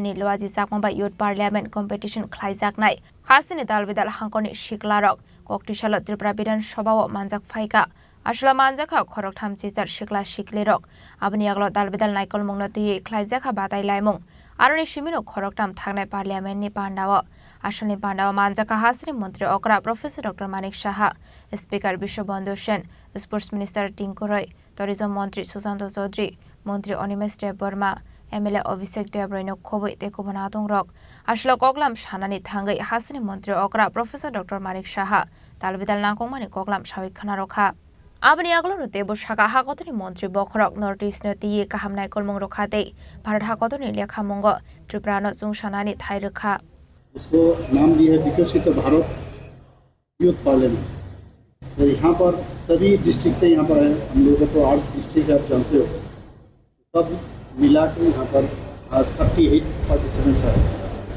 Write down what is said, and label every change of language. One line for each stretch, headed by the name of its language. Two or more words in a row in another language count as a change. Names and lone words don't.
Kok Borok: नि लवाजि जाकमबा
English: youth parliament competition
Kok Borok: ख्लाइजाकनाय हासिनि दालबिदाल हांकनि शिखलारक ककटिशाला त्रिपुरा विधानसभाव मानजाक फाइका आशला मानजाखा खरक थामचिसार शिखला शिखलिरक आबनि आगला दालबिदाल नायकल मंगनति ख्लाइजाखा बाताय लायमंग आरनि सिमिनो खरकटाम थांनाय पार्लियामेंटनि पान्डाव आसलनि पान्डाव मानजाखा हासिनि मन्त्री अकरा प्रोफेसर डॉक्टर मानिक साहा स्पीकर विश्वबंधु सेन
English: sports minister
Kok Borok: टिंकु रॉय टूरिज्म मंत्री सुशांत चौधरी मंत्री अनिमेश देव वर्मा एमएलए अभिषेक देव रॉय खबै तेकुबना दंरक आसल कगलाम सानानि थांगै हासिनि मन्त्री अकरा प्रोफेसर डॉक्टर मानिक साहा दालबिदाल नांगौमानि कगलाम सावै खाना रखा आबनि आगलनो तेबो शाखा हागतनि मन्त्री बखरक नर्थ ईस्ट नति काहाम नायकल मंग रखाते भारत हागतनि लेखा मंग त्रिपुरा न जुंसानानि थाय रखा
Hindi: इसको नाम दिया है विकसित भारत यूथ पार्लियामेंट। तो यहाँ पर सभी डिस्ट्रिक्ट से यहाँ पर है, हम लोग तो 8 डिस्ट्रिक्ट आप जानते हो, सब मिला के यहाँ पर 38 पार्टिसिपेंट्स है।